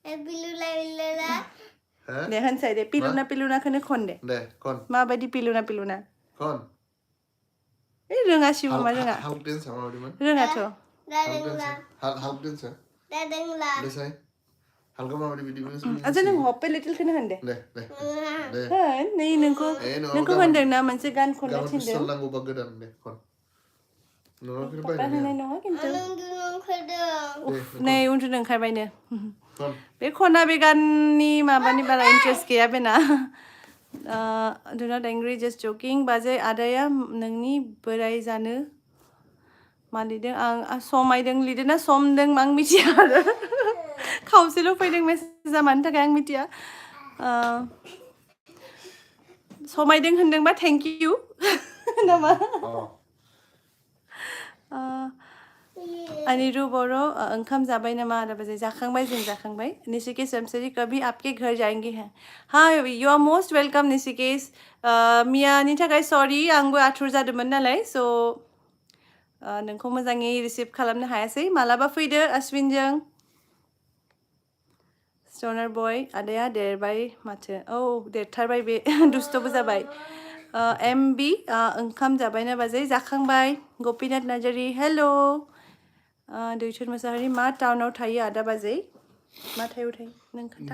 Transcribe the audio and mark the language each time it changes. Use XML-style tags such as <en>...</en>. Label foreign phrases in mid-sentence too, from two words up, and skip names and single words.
<brx>होनसाय दे पिलुनाखौनो खन दे माबायदि पिलुना खन रोङा शिबमा रोङा रोङाथ' आচ্ছা नों हप्पे लिटिलखौनो होन दे होन नै नोंखौ होनदों ना मोनसे गान खननो थिनदों पापा होनाय नङा खिन्थु नै उन्दुनो ओंखारबायनो बे खना बे गाननि माबानि बारा इन्ट्रेस्ट गैया बेना</brx> <en>do not angry just joking</en> <brx>बाजै आदाया नोंनि बोराय जानो मा लिरदों आं समायदों लिरदों ना समदों आं मिथिया आरो खावसेल' फैदों मेसेजआ मानि थाखाय आं मिथिया समायदों होनदोंबा</brx> <en>thank you</en> <brx>नामा अनिरु बर' ओंखाम जाबाय नामा आदा बाजै जाखांबाय जों जाखांबाय निशिकेश समसरी</brx> <hi>कभी आपके घर जाएंगे हैं</hi> <brx>हाँ</brx> <en>you are most welcome</en> <brx>निशिकेश मियानि थाखाय सरि आंबो आथुर जादोंमोन नालाय स' नोंखौ मोजाङै रिसिभ खालामनो हायासै मालाबा फैदो अश्विनजों स्टोनार बय आदाया देरबाय माथो देरथारबाय बे दुस्थ'बो जाबाय MB ओंखाम जाबायना बाजै जाखांबाय गपिनाथ नार्जारि हेल' दैथुन मोसाहारि मा टाउनाव थायो आदा बाजै मा थायो नों खोन्था</brx>